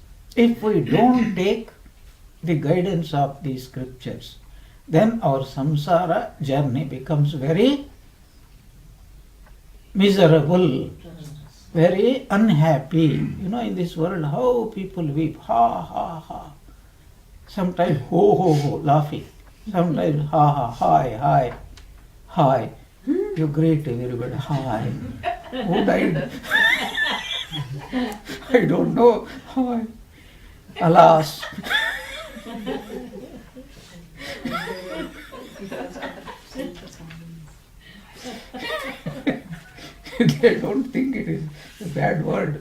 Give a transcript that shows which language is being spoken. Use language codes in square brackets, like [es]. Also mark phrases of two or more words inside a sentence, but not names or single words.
[en] If we don't take the guidance of these scriptures, then our samsara journey becomes very miserable, very unhappy. You know, in this world, how people weep, ha, ha, ha. Sometimes ho, ho, ho, laughing. Sometimes ha, ha, hi, hi, hi. You greet everybody, hi. Who died? I don't know. Hi. Alas. They don't think it is a bad word.